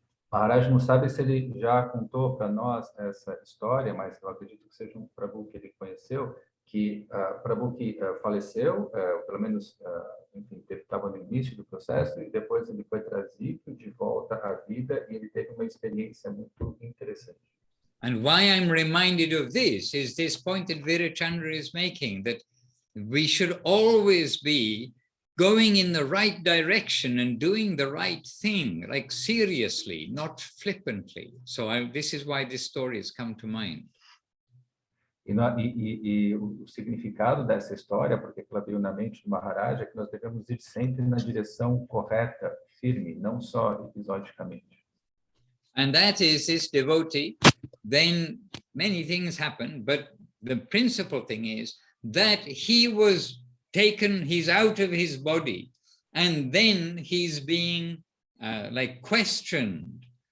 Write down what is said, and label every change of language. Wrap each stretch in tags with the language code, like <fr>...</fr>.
<pt>Maharaj não sabe se ele já contou para nós essa história, mas eu acredito que seja um Prabhu que ele conheceu, que Prabhu que faleceu, pelo menos, enfim, estava no início do processo, e depois ele foi trazido de volta à vida, e ele teve uma experiência muito interessante.</pt> <en>And why I'm reminded of this is this point that Birchandra is making, that we should always be going in the right direction and doing the right thing, like seriously, not flippantly. So this is why this story has come to mind.</en> <pt>E o significado dessa história, porque ela veio na mente do Maharaj, é que nós devemos ir sempre na direção correta, firme, não só episodicamente.</pt> <en>And that is this devotee. Then many things happen, but the principal thing is that he was taken, he's out of his body, and then he's being questioned.</en>